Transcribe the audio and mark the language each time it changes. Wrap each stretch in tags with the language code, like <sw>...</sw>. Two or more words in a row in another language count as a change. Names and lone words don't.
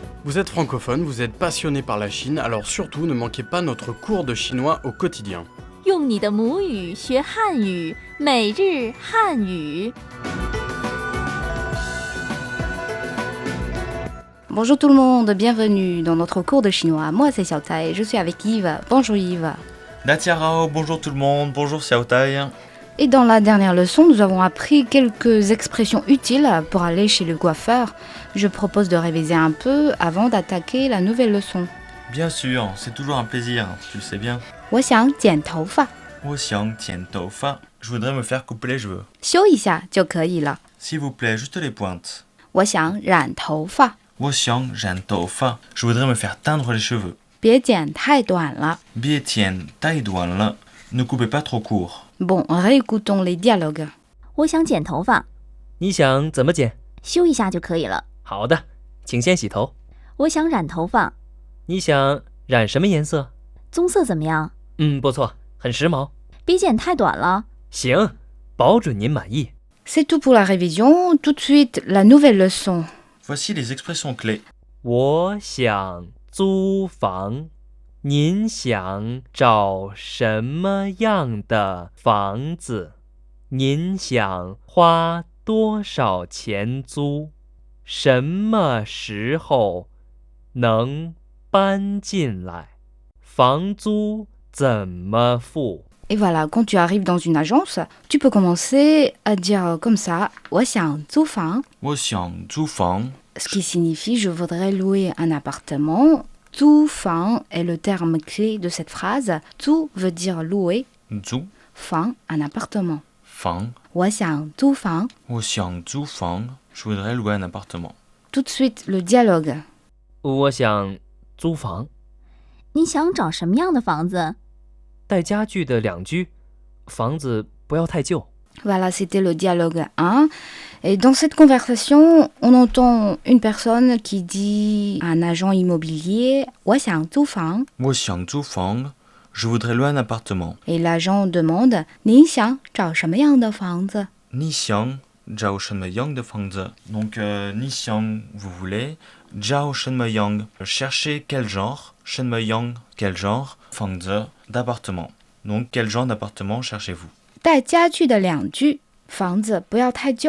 <fr>Vous êtes francophone, vous êtes passionné par la Chine, alors surtout ne manquez pas notre cours de chinois au quotidien.</fr> <zh>用你的母语学汉语，每日汉语。</zh> <fr>Bonjour tout le monde, bienvenue dans notre cours de chinois. Moi c'est Xiao Tai, je suis avec Yves. Bonjour Yves. Natiarao, bonjour tout le monde, bonjour Xiao Tai. Et dans la dernière leçon, nous avons appris quelques expressions utiles pour aller chez le coiffeur. Je propose de réviser un peu avant d'attaquer la nouvelle leçon. Bien sûr, c'est toujours un plaisir, tu le sais bien.</fr> <zh>我想剪头发，</zh> <fr>Je voudrais me faire couper les cheveux.</fr> <zh>修一下就可以了。</zh> <fr>S'il vous plaît, juste les pointes.</fr> <zh>我想染头发，</zh> <fr>Je voudrais me faire teindre les cheveux.</fr> <zh>别剪太短了。</zh> <fr>Ne coupez pas trop court. Bon, réécoutons les dialogues.</fr> <zh>我想剪头发，你想怎么剪？修一下就可以了。好的，请先洗头。我想染头发，你想染什么颜色？棕色怎么样？不错，很时髦。别剪太短了。行，保准您满意。</zh> <fr>C'est tout pour la révision. Tout de suite, la nouvelle leçon. Voici les expressions clés.</fr> <zh>我想租房，您想找什么样的房子？您想花多少钱租？什么时候能搬进来？房租怎么付？</zh> <fr>Et voilà, quand tu arrives dans une agence, tu peux commencer à dire comme ça,</fr> <zh>我想租房,</zh> <fr>ce qui signifie je voudrais louer un appartement. 租房 est le terme clé de cette phrase. 租 veut dire louer, 房 un appartement.</fr> <zh>我想租房.</zh> <fr>Je voudrais louer un appartement. Tout de suite, le dialogue.</fr> <zh>我想租房，你想找什么样的房子？带家具的两居，房子不要太旧。</zh> <fr>Voilà, c'était le dialogue 1. Et dans cette conversation, on entend une personne qui dit à un agent immobilier «</fr> <zh>我想租房 ».</zh> <fr>Je voudrais louer un appartement. Et l'agent demande «</fr> <zh>你想找什么样的房子 ?»</zh> <fr>Donc,</fr> <zh>你想,</zh> <fr>vous voulez.</fr> <zh>找什么样,</zh> <fr>cherchez quel genre. Shenmeyang, quel genre. Fangze, d'appartement. Donc, quel genre d'appartement cherchez-vous?</fr> <zh>带家具的两居，房子不要太旧。</zh>